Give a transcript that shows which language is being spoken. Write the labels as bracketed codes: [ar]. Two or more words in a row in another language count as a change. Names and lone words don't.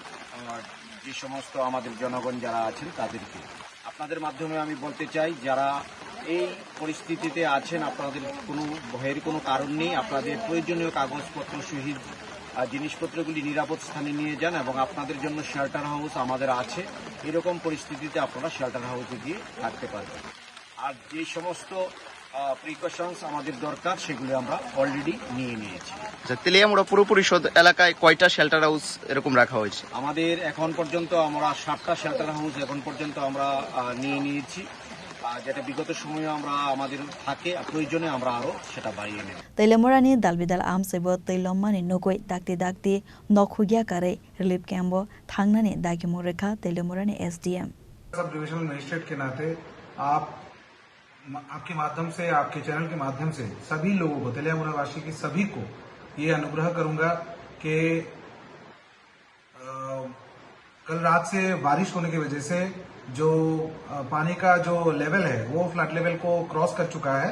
[bn] যে সমস্ত আমাদের জনগণ যারা আছেন তাদেরকে আপনাদের মাধ্যমে আমি বলতে চাই যারা এই পরিস্থিতিতে আছেন আপনাদের কোনো ভয়ের কোনো কারণ নেই আপনাদের প্রয়োজনীয় কাগজপত্র সহিত জিনিসপত্রগুলি নিরাপদ স্থানে নিয়ে যান এবং আপনাদের জন্য [en] shelter house [bn] আমাদের আছে এরকম পরিস্থিতিতে আপনারা [en] shelter house [bn] গিয়ে থাকতে পারবেন আর যে সমস্ত প্রিকশনস আমাদের দরকার সেগুলো আমরা অলরেডি নিয়ে নিয়েছি। আচ্ছা, তেলিয়ামুড়া পুরো পরিষদ এলাকায় কয়টা [en] shelter house [bn] এরকম রাখা হয়েছে? আমাদের এখন পর্যন্ত আমরা 7টা [en] shelter house [bn] এখন পর্যন্ত আমরা নিয়ে নিয়েছি, যেটা বিগত সময়ে আমরা আমাদের থাকে, প্রয়োজনে আমরা আরো সেটা বাড়িয়ে নেব। [trp] Telemorani dalbidal amsebo teilomani nogoi dakti nokhugia kare [en] relief camp [trp] thangnani dagimoreka Telemorani SDM [en] Sub Divisional Magistrate [hi] के नाते आपके माध्यम से, आपके चैनल के माध्यम से सभी लोगों को, तेलियामुड़ा वासी के सभी को ये अनुग्रह करूंगा कि कल रात से बारिश होने की वजह से जो पानी का जो लेवल है वो [en] flood level [hi] को क्रॉस कर चुका है।